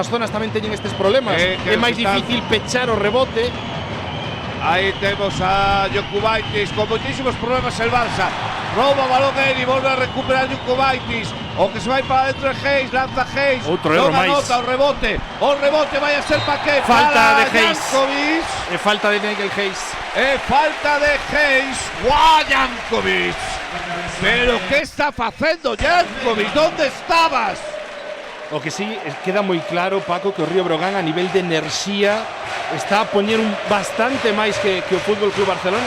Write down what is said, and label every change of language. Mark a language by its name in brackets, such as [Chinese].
[Galician] As zonas tamén teñen estes problemas. É máis difícil pechar o rebote. [Spanish] Ahí tenemos a Jokubaitis con muchísimos problemas el Barça. [Galician] Roba balón Eri, volve a recuperar Jokubaitis. O que se vai para dentro de Hayes, lanza Hayes. Outro erro máis. Nota, o rebote vai a ser para que falta de Hayes. Jankovic. E falta de Nigel Hayes. Falta de Hayes. ¡Guau, Jankovic! Pero ¿qué está facendo Jankovic? [Spanish] ¿Dónde estabas? [Galician] O que sí, queda moi claro, Paco, que o Río Breogán a nivel de enerxía está a poñer bastante máis que o Fútbol Club Barcelona.